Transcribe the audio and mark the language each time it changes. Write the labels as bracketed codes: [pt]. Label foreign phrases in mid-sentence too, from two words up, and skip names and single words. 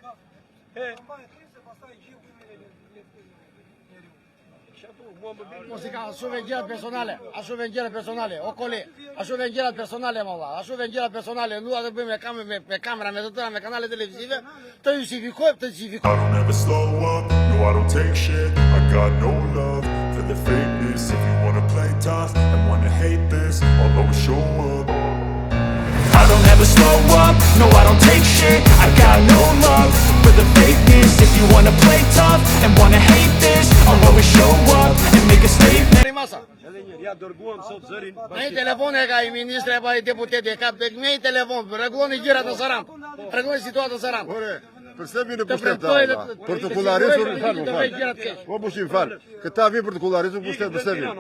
[sq] Mos i ka ashtu gjëra personale, o kole, ashtu gjëra personale më valla, ashtu gjëra personale, ndua të bëjmë me kamera, me të tëra, me kanale televizive, të justifikojmë, [en] I don't ever slow up, no I don't take shit. I got no love for the fakeness. If you wanna play tough and wanna hate this, I'll always show up. I don't ever slow up, no I don't take shit. I got no love for the fakeness. If you wanna play tough and wanna hate this, I'll always show up and make a statement. [sq] Edhe njërë, ja dërguam sot zërin. Me i telefon e ka i ministre apo i deputeti, ka me i telefon, rregulloni gjërat në Sarand, rregulloni situatën në Sarand. Ore, përse vinë pushtet ta, për të kullarisur, po pushim falë, këta vinë për të kullarisur pushtet, përse vinë?